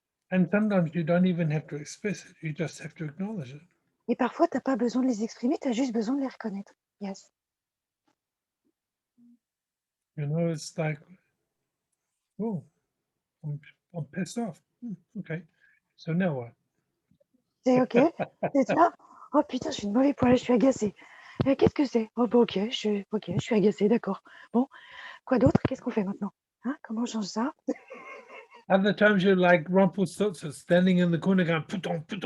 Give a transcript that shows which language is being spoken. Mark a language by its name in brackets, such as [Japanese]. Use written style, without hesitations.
[English] And sometimes you don't even have to express it. You just have to acknowledge it. [French] Et parfois, tu n'as pas besoin de les exprimer, tu as juste besoin de les reconnaître. [English] Yes. You know, it's like, oh, I'm pissed off. Okay. So now what? [French] C'est OK. C'est ça. Oh putain, je suis une mauvaise poêle, je suis agacée. Qu'est-ce que c'est? Oh bah OK, je suis agacée, d'accord. Bon, quoi d'autre? Qu'est-ce qu'on fait maintenant? Hein? Comment on change ça? [English] Other times you're like Rumpelstiltskin standing in the corner going, put on.